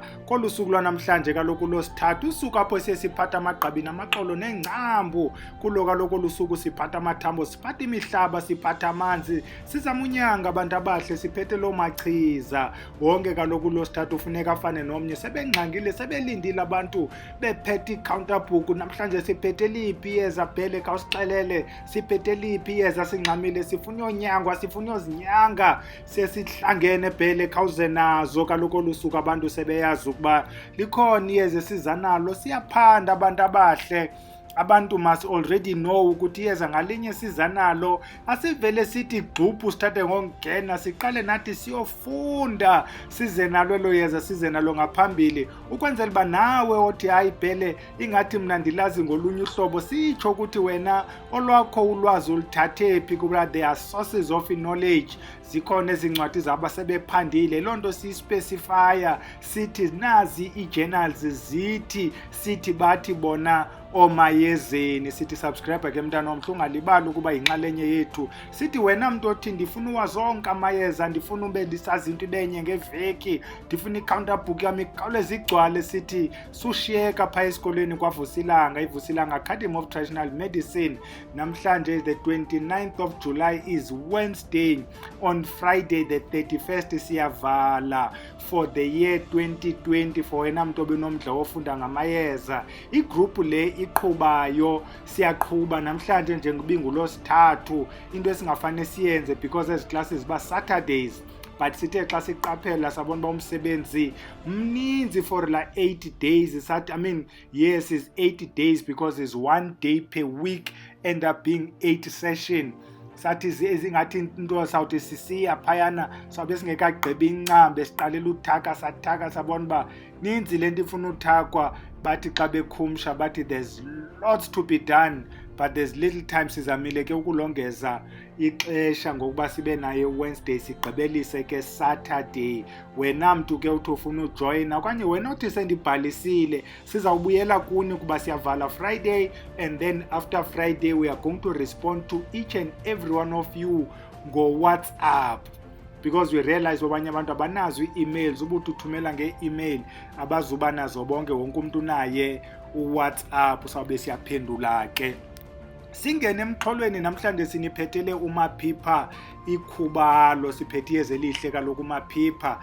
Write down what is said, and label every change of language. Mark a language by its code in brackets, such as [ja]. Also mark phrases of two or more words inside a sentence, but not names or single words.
[xh] Kolu suku lwanamhlanje kaloku losithathu, usuku apho siye siphatha amagqabi namaxolo neengcambu. Kulo kaloku olu suku siphatha amathambo, siphatha imihlaba, siphatha amanzi, sizama unyanga abantu abahle, siphethe loo machiza. Wonke kaloku losithathu ufuneka afane nomnye, sebengxangile sebelindile abantu bephethe i-counter book. Namhlanje siphethe liphi iyeza bhele, khawusixelele siphethe liphi iyeza, singxamile sifuna uyonyangwa, sifuna uyozinyanga, sesihlangene bhele khawuze nazo. Kaloku olu suku abantu sebeyazi ukuba likhona iyeza esiza nalo, siyaphanda abantu abahle. Abantu [en] must already know [xh] ukuthi iyeza ngalinye siza nalo, asivele sithi gxuphu sithathe ngongena, siqale nathi siyofunda size nalo elo yeza, size nalo ngaphambili, ukwenzela uba nawe othi hayi bhele ingathi mna ndilazi ngolunye uhlobo, sitsho ukuthi wena olwakho ulwazi ulithathe phi, kuba [en] there are sources of knowledge. [xh] Zikhona ezincwadi zabo sebephandile, loo nto siyispecifya sithi nazi ii-journals zithi, sithi bathi bona omayezeni. Sithi subscribe ke mntana omhle, ungalibali ukuba yinxalenye yethu. Sithi wena mntu othi ndifuna uwazonke amayeza, ndifuna ube ndisazi into ibenye ngeveki, ndifuna i-counter book yami ikhawuleze igcwale, sithi sushiyeka phaa esikolweni kwaVusilanga, iVusilanga Academy of Traditional Medicine. [en] Namhlanje the 29th of July is Wednesday. On Friday the 31st siyavala for the year 2020 for [xh] wena mntu obenomdla wofunda ngamayeza. Igroup le iqhubayo, siyaqhuba namhlanje njengoba ngolosithathu, into esingafane siyenze because ezi classes ba Saturdays, but sithe xa siqaphela sabona uba umsebenzi mninzi for la 80 days. [en] Yes, it's 80 days because it's 1 day per week, end up being 8 session. [xh] Sathi ezingathi into sawuthi sisiya phayana sabe singekagqibi incambe, siqalela uthaka, sathaka sabona uba ninzi lento ifuna uthakwa. Bathi xa bekhumsha bathi [en] there's lots to be done but there's little time. [xh] Sizamile ke ukulongeza ixesha ngokuba sibe naye Wednesday sigqibelise ke Saturday. Wena mntu ke uthi ufuna ujoyina okanye wena uthi sendibhalisile, sizawubuyela kuni kuba siyavala Friday, [en] and then after Friday we are going to respond to each and every one of you [xh] ngo-WhatsApp, [en] because we realize [xh] abanye abantu abanazo ii-emails. Ubuthi uthumela nge-email abazuba nazo bonke, wonke umuntu naye uWhatsApp, sawube siyaphendula ke. Singene emxholweni namhlanje siniphethele uMaphipha ikhubalo, siphethe iyeza elihle kaloku uMaphipha.